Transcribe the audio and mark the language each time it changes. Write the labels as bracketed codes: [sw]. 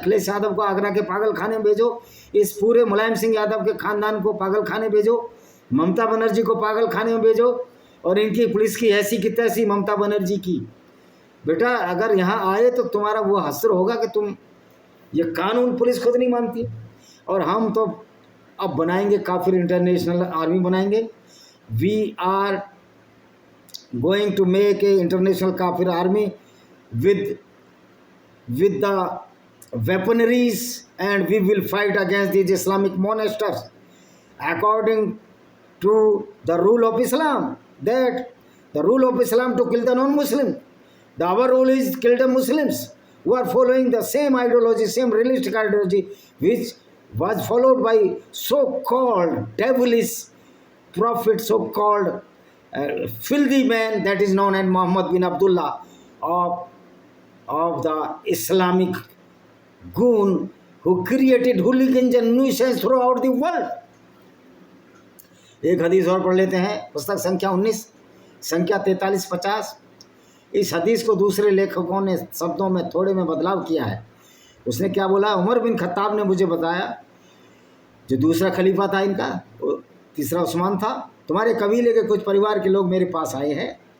[hi] अखिलेश यादव को आगरा के पागल खाने भेजो, इस पूरे मुलायम सिंह यादव के खानदान को पागल खाने भेजो, ममता बनर्जी को पागल खाने में भेजो, और इनकी पुलिस की ऐसी की तैसी ममता बनर्जी की। बेटा अगर यहाँ आए तो तुम्हारा वो हसर होगा कि तुम, ये कानून पुलिस खुद नहीं मानती, और हम तो अब बनाएंगे काफिर इंटरनेशनल आर्मी बनाएंगे। [en] We are going to make a international काफिर army with the weaponaries, and we will fight against these Islamic monsters according to the rule of Islam, that the rule of Islam to kill the non-Muslim. Our rule is kill the Muslims. who are following the same ideology, same realistic ideology, which was followed by so-called devilish prophet, so-called filthy man that is known as Muhammad bin Abdullah of the Islamic goon who created hooligans and nuisance throughout the world. [hi] एक हदीस और पढ़ लेते हैं, पुस्तक संख्या 19, संख्या 4350। इस हदीस को दूसरे लेखकों ने शब्दों में थोड़े में बदलाव किया है। उसने क्या बोला, उमर बिन खत्ताब ने मुझे बताया, जो दूसरा खलीफा था इनका, तीसरा उस्मान था, तुम्हारे कबीले के कुछ परिवार के लोग मेरे पास आए हैं।